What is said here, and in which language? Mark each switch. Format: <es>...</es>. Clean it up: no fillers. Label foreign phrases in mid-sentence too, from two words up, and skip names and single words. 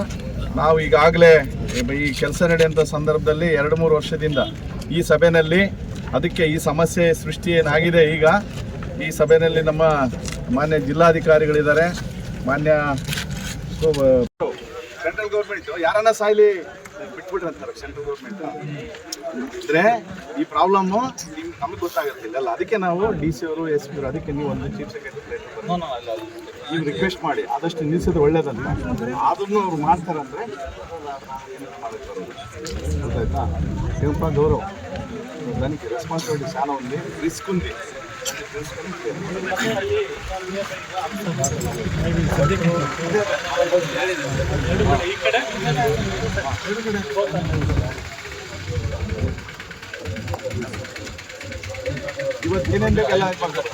<kn>ನಾವು ಈಗಾಗಲೇ ಈ ಕೆಲಸ ನಡೆಯುವಂಥ ಸಂದರ್ಭದಲ್ಲಿ 2-3 ವರ್ಷದಿಂದ ಈ ಸಭೆಯಲ್ಲಿ ಅದಕ್ಕೆ ಈ ಸಮಸ್ಯೆ ಸೃಷ್ಟಿ ಏನಾಗಿದೆ ಈಗ ಈ ಸಭೆಯಲ್ಲಿ ನಮ್ಮ ಮಾನ್ಯ ಜಿಲ್ಲಾಧಿಕಾರಿಗಳಿದ್ದಾರೆ, ಮಾನ್ಯ</kn> <en>central government</en> <kn>ಯಾರನ್ನ ಸಾಯ್ಲಿ ಬಿಟ್ಬಿಟ್ರೆ ಅಂತಾರೆ</kn> <en>central government</en> <kn>ಇದ್ರೆ ಈ ಪ್ರಾಬ್ಲಮ್ಮು ನಮಗೆ ಗೊತ್ತಾಗುತ್ತಿಲ್ಲ. ಅದಕ್ಕೆ ನಾವು DC ಅವರು SP ಅವರು ಅದಕ್ಕೆ ನೀವು ಒಂದು</kn> <en>chief secretary</en> <kn>ನೀವು ರಿಕ್ವೆಸ್ಟ್ ಮಾಡಿ ಆದಷ್ಟು ನಿಲ್ಲಿಸೋದು ಒಳ್ಳೇದಂತ. ಅದನ್ನು ಅವ್ರು ಮಾಡ್ತಾರಂದ್ರೆ ಗೊತ್ತಾಯ್ತಾ.</kn> <te>ಏನಪ್ಪ ಗೌರವ್ దానికి రెస్పాన్సిబిలిటీ చాలా ఉంది, రిస్క్ ఉంది.</te> <kn>ಇವತ್ತು ಏನೇನು ಬೇಕೆಲ್ಲ ಮಾಡ್ತಾರೆ.</kn>